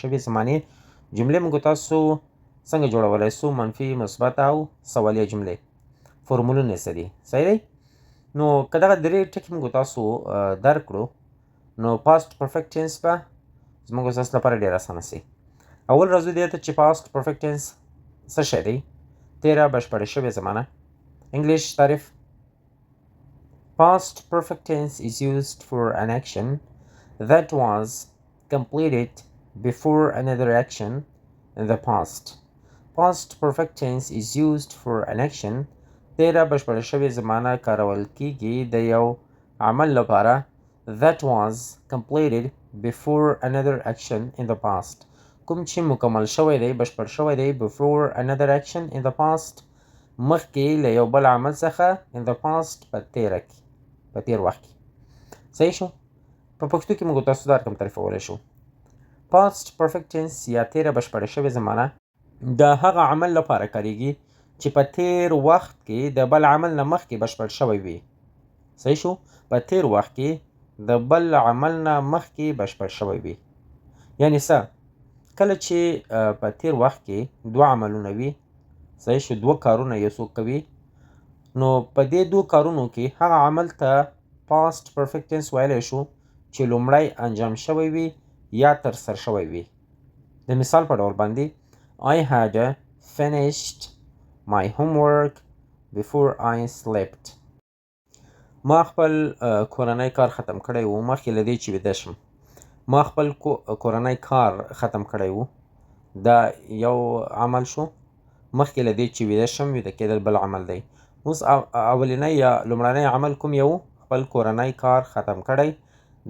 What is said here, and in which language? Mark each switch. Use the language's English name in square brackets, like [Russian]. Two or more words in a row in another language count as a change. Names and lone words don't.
[Pashto] شوې زمانې جملې موږ تاسو څنګه جوړولی سو منفي مثبت او سوالیه جملې فورمولونه یې څه دي صحیح دی نو که دغه درې ټکي موږ تاسو درک کړو نو [English] past perfect tense [Pashto] به زموږ ستاسو لپاره ډېر اسانه سي اول راځو دې ته چې [English] past perfect tense [Pashto] څه شی دی تیره بشپړه شوې زمانه انګلیش تعریف [English] Past perfect tense is used for an action that was completed before another action in the past. Past perfect tense is used for an action [Pashto] تیره بشپړه شوې زمانه کارول کیږي د یو عمل لپاره [English] that was completed before another action in the past. [Pashto] کوم چې مکمل شوی دی بشپړ شوی دی [English] before another action in the past [Pashto] مخکې له یو بل عمل څخه [English] in the past [Pashto] په تیره کې په تیر وخت کې صحیح شو په پښتو کې موږ تاسو دا رقم تعریفولی شو [English] past perfect tense [Pashto] یا تیره بشپړه شوې زمانه د هغه عمل لپاره کاریږي چې په تیر وخت کې د بل عمل نه مخکې بشپړ شوی وي صحیح شو په تیر وخت کې د بل عمل نه مخکې بشپړ شوی وي یعنی څه کله چې په تیر وخت کې دوه عملونه وي صحیح شو دوه کارونه یو څوک کوي نو په دې دوه کارونو کې هغه عمل ته [English] past perfect tense [Pashto] ویلی شو چې لومړی انجام شوی وي یا ترسره شوی وي د مثال په ډول باندې [English] I had finished my homework before I slept [Pashto] ما خپل کورنی کار ختم کړی و مخکې له دې چې ویده شم ما خپل کورنی کار ختم کړی و دا یو عمل شو مخکې له دې چې ویده شم ویده کېدل بل عمل دی اوس اولنی یا لومړنی عمل کوم یو خپل کورنی کار ختم کړی